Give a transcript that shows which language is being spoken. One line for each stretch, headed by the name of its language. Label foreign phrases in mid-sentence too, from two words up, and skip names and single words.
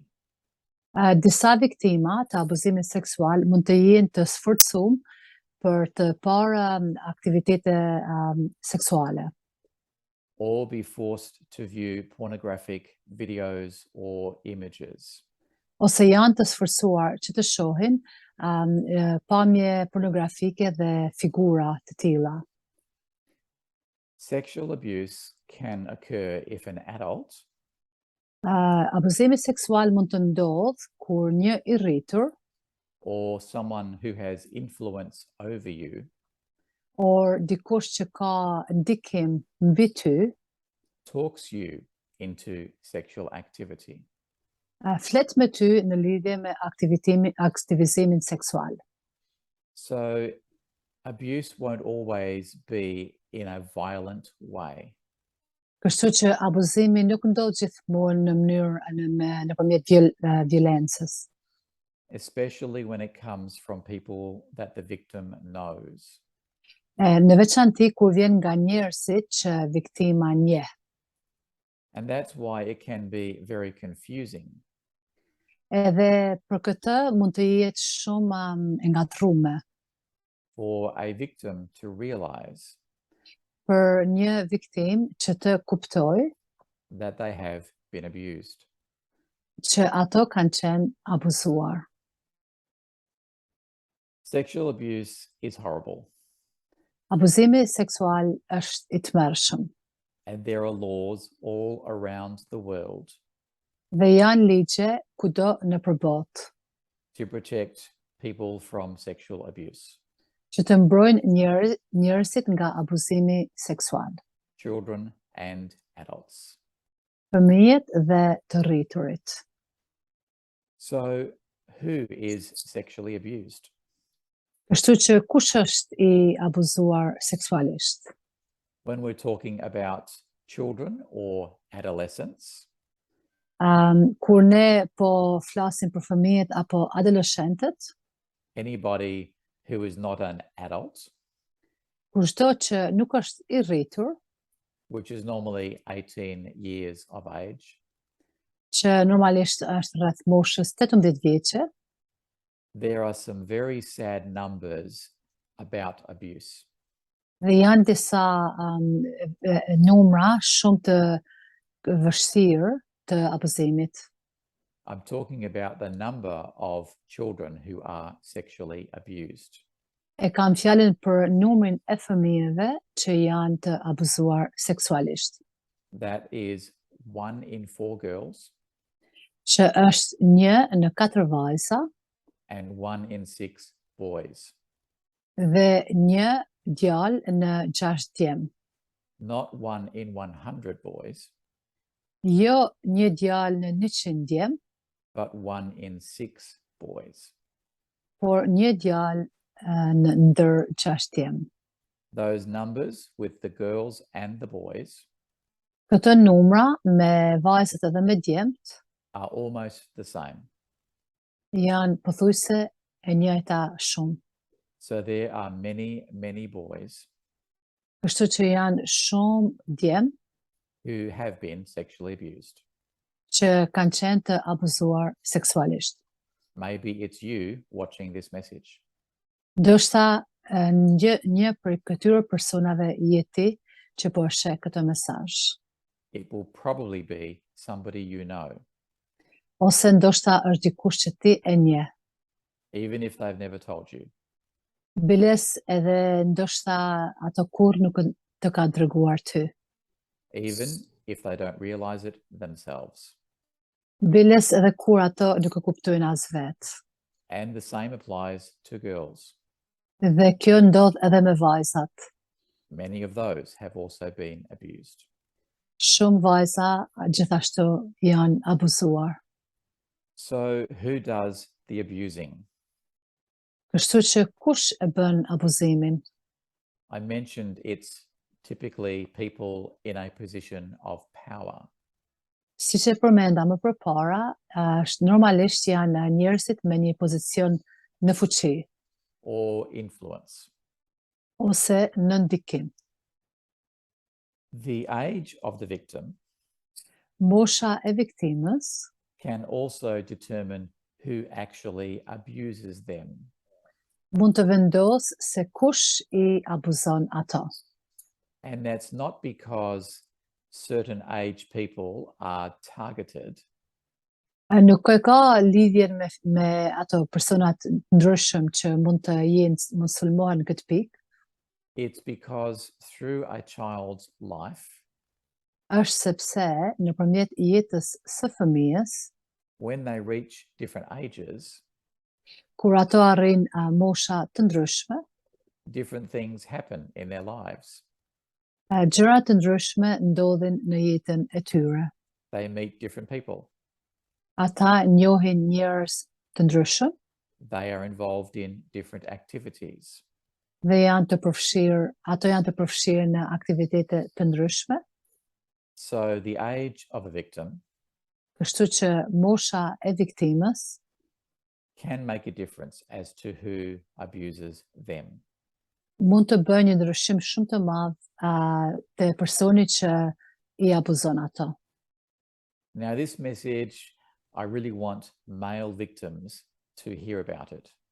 Albanian: Disa viktima të abuzimit seksual mund të jenë të sforcuar për të parë aktivitete seksuale,
English: Or be forced to view pornographic videos or images.
Albanian: ose janë të sforcuar që të shohin pamje pornografike dhe figura të tilla.
English: Sexual abuse can occur if an adult
Albanian: Abuzimi seksual mund të ndodh kur një i rritur
English: or someone who has influence over you
Albanian: or dikush që ka ndikim mbi ty
English: talks you into sexual activity.
Albanian: flet me ty në lidhje me aktivizimin seksual.
English: So abuse won't always be in a violent way.
Albanian: Kështu që abuzimi nuk ndodh gjithmonë në mënyrë nëpërmjet violencës,
English: Especially when it comes from people that the victim knows.
Albanian: në veçanti kur vjen nga njerëzit që viktima njeh.
English: And that's why it can be very confusing
Albanian: Edhe për këtë mund të jetë shumë e ngatruar
English: for a victim to realize
Albanian: për një viktim që të kuptoj
English: that they have been abused.
Albanian: që ato kanë qenë abuzuar.
English: Sexual abuse is horrible,
Albanian: Abuzimi seksual është i tmerrshëm
English: and there are laws all around the world
Albanian: dhe janë ligje kudo nëpër botë
English: to protect people from sexual abuse.
Albanian: që të mbrojnë njerëzit nga abuzimi seksual,
English: Children and adults.
Albanian: fëmijët dhe të rriturit.
English: So, who is sexually abused?
Albanian: Kështu që kush është i abuzuar seksualisht?
English: When we're talking about children or adolescents,
Albanian: Kur ne po flasim për fëmijët apo adoleshentët,
English: anybody who is not an adult,
Albanian: kur çdo që nuk është i rritur,
English: which is normally 18 years of age,
Albanian: që normalisht është rreth moshës 18 vjeçe,
English: there are some very sad numbers about abuse.
Albanian: dhe janë disa numra shumë të vështirë të abuzimit.
English: I'm talking about the number of children who are sexually abused.
Albanian: E kam fjalën për numrin e fëmijëve që janë të abuzuar seksualisht,
English: That is 1 in 4 girls
Albanian: që është 1 në 4 vajza
English: and 1 in 6 boys.
Albanian: dhe 1 djalë në 6 djem.
English: Not 1 in 100 boys,
Albanian: Jo 1 djalë në 100 djem,
English: but 1 in 6 boys.
Albanian: por 1 djalë në ndër 6 djem.
English: Those numbers with the girls and the boys
Albanian: Këto numra me vajzat edhe me djemt
English: are almost the same.
Albanian: janë pothuajse e njëjta shumë.
English: So there are many, many boys
Albanian: Kështu që janë shumë djem
English: who have been sexually abused.
Albanian: që kanë qenë të abuzuar seksualisht.
English: Maybe it's you watching this message.
Albanian: Ndoshta një prej këtyre personave jeti që po sheh këtë mesazh.
English: It will probably be somebody you know,
Albanian: Ose ndoshta është dikush që ti e njeh.
English: even if they've never told you.
Albanian: Biles edhe ndoshta ato kur nuk të ka dërguar ty.
English: Even if they don't realize it themselves.
Albanian: Biles edhe kur ato nuk e kuptojnë as vetë.
English: And the same applies to girls.
Albanian: Dhe kjo ndodh edhe me vajzat.
English: Many of those have also been abused.
Albanian: Shumë vajza gjithashtu janë abuzuar.
English: So who does the abusing?
Albanian: Kështu që kush e bën abuzimin?
English: I mentioned it's typically people in a position of power.
Albanian: Si që përmenda më përpara, normalisht janë njerëzit me një pozicion në fuqi
English: Or influence.
Albanian: ose në ndikim.
English: The age of the victim
Albanian: Mosha e viktimës
English: can also determine who actually abuses them.
Albanian: mund të vendos se kush I abuzon ato.
English: And that's not because certain age people are targeted,
Albanian: Nuk e ka lidhjen me ato personat ndryshëm që mund të jenë mund sulmohen në këtë pikë,
English: it's because through a child's life,
Albanian: është sepse nëpërmjet jetës së fëmijës,
English: when they reach different ages,
Albanian: kur ato arrin mosha të ndryshme,
English: different things happen in their lives.
Albanian: Gjëra të ndryshme ndodhin në jetën e tyre.
English: They meet different people.
Albanian: Ata njohin njerëz të ndryshëm
English: They are involved in different activities.
Albanian: dhe ato janë të përfshirë në aktivitete të ndryshme,
English: So the age of a victim
Albanian: kështu që mosha e viktimës
English: can make a difference as to who abuses them.
Albanian: mund të bëjë një ndryshim shumë të madh te personi që I abuzon ato.
English: Now, this message, I really want male victims to hear about it.